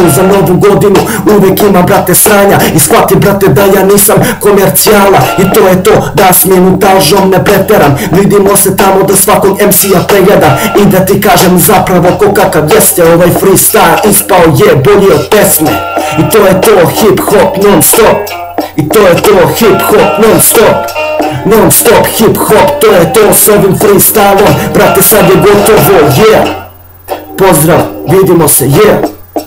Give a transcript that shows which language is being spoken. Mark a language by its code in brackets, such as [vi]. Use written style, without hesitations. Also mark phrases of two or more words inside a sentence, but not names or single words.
[sr] Za novu godinu uvek ima, brate, sranja i shvati, brate, da ja nisam komercijala i to je to, da s minutažom ne preteram. Vidimo se tamo da svakog MC-a pregledam i da ti kažem zapravo ko kakav jeste ovaj freestyle, ispao je bolji od pesme. I to je to, [en] hip hop non stop. [sr] I to je to, [en] hip hop non stop. Non stop hip hop, [sr] to je to s ovim freestylom, brate, sad je gotovo, yeah. Pozdrav, vidimo se, yeah.